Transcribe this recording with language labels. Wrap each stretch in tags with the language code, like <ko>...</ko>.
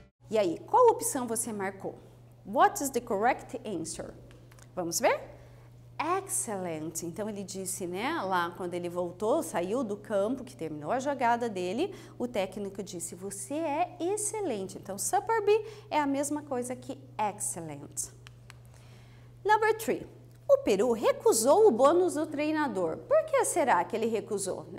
<pt>E aí, qual opção você marcou?</pt> <en>What is the correct answer?</en> <pt>Vamos ver? Excellent. Então, ele disse, né, lá quando ele voltou, saiu do campo, que terminou a jogada dele, o técnico disse, você é excelente. Então, superb é a mesma coisa que excellent.</pt> <en>Number 3.</en> <pt>O peru recusou o bônus do treinador. Por que será que ele recusou?</pt>